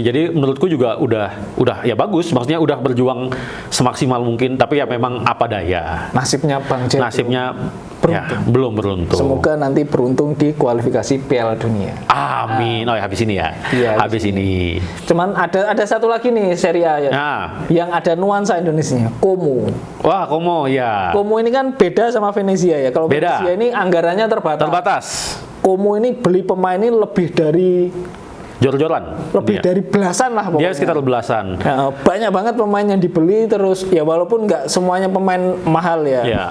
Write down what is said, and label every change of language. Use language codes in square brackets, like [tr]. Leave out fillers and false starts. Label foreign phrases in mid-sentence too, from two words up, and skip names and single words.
[id] Jadi menurutku juga udah ya bagus. Maksudnya udah berjuang semaksimal mungkin. Tapi ya memang apa daya. Nasibnya Bang J belum beruntung. Semoga nanti beruntung di kualifikasi Piala Dunia. Amin. Habis ini ya. Habis ini. Cuman ada satu lagi nih Serie A yang ada nuansa Indonesia, Como. Wah, Como ya. Como ini kan beda sama Venezia ya. Kalau Venezia ini anggarannya terbatas. Como ini beli pemain ini lebih dari jor-joran. Lebih dari belasan lah pokoknya. Dia sekitar belasan. Banyak banget pemain yang dibeli terus ya walaupun nggak semuanya pemain mahal ya.